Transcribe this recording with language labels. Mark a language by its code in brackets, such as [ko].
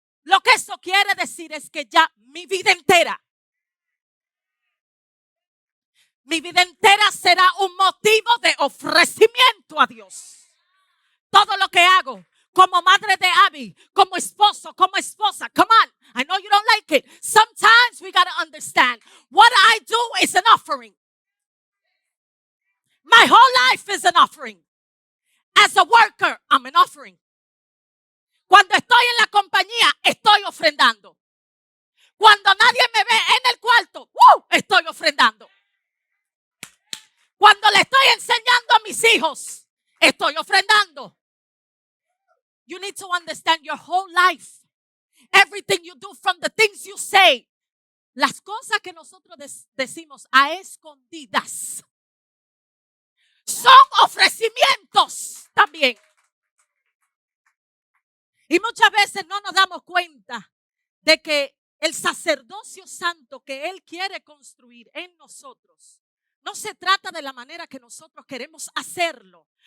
[es] Lo que eso quiere decir es que ya mi vida entera será un motivo de ofrecimiento a Dios. Todo lo que hago, como madre de Abby, como esposo, como esposa. [en] Come on, I know you don't like it. Sometimes we got to understand what I do is an offering. My whole life is an offering. As a worker, I'm an offering. [es] Cuando estoy en la compañía, estoy ofrendando. Cuando nadie me ve en el cuarto, estoy ofrendando. Cuando le estoy enseñando a mis hijos, estoy ofrendando. [en] You need to understand your whole life. Everything you do, from the things you say. [es] Las cosas que nosotros decimos a escondidas son ofrecimientos también. Y muchas veces no nos damos cuenta de que el sacerdocio santo que Él quiere construir en nosotros no se trata de la manera que nosotros queremos hacerlo.